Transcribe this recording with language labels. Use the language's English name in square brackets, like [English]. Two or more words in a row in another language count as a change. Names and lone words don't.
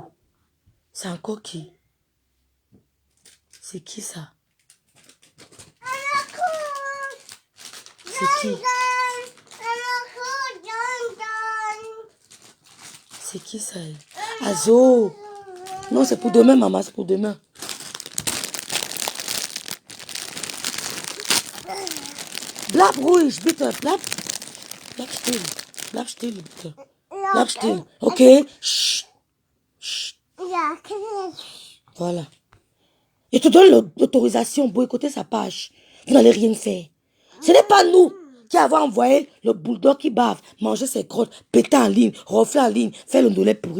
[French] C'est encore qui? C'est qui ça? C'est qui? C'est qui ça? Azo! Non, c'est pour demain, maman, c'est pour demain. [German] Bleib ruhig, bitte. Bleib still. Bleib still, bitte. Bleib still. [French] Ok? Chut. Chut. Voilà. Je te donne l'autorisation, boycotter sa page. Vous n'allez rien faire. Ce n'est pas nous qui avons envoyé le bulldog qui bave, manger ses crottes, péter en ligne, refler en ligne, faire le ndolé pourri.